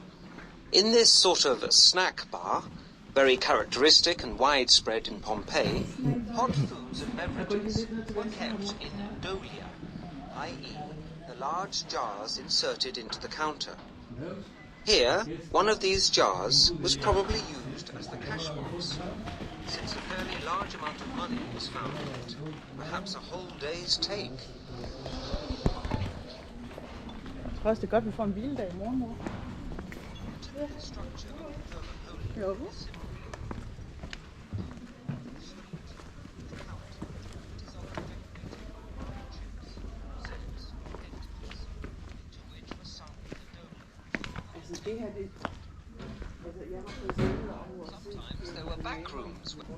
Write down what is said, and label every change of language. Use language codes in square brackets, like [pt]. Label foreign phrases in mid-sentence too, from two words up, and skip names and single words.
[en] In this sort of snack bar, very characteristic and widespread in Pompeii, hot foods and beverages were kept in dolia, i.e. the large jars inserted into the counter. Here, one of these jars was probably used as the cash box, since a fairly large amount of money was found in it, perhaps a whole day's take. [da] Jeg tror også, det er godt, vi får en hviledag i morgen, mor. Jo. Altså det her, det... Altså jeg var på siden over at se... [en] Sometimes there were back rooms.